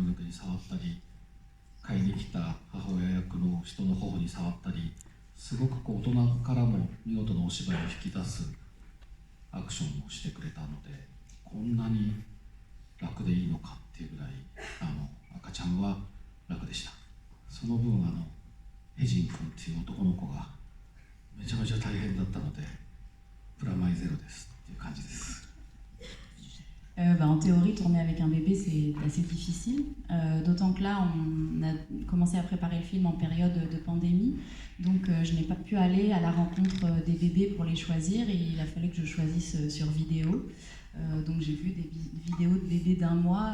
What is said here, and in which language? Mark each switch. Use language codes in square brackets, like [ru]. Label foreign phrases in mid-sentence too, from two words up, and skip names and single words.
[ja] の毛に触ったり、買いに来た母親役の人の頬に触ったり、すごく大人からも見事なお芝居を引き出すアクションをしてくれたので、こんなに楽でいいのかっていうぐらい赤ちゃんは楽でした。その分ヘジン君っていう男の子がめちゃめちゃ大変だったのでプラマイゼロですっていう感じです。 [fr] En théorie, tourner avec un bébé, c'est assez difficile. D'autant que là, on a commencé à préparer le film en période de pandémie. Donc, je n'ai pas pu aller à la rencontre des bébés pour les choisir. Et il a fallu que je choisisse sur vidéo. Donc, j'ai vu des vidéos de bébés d'1 mois.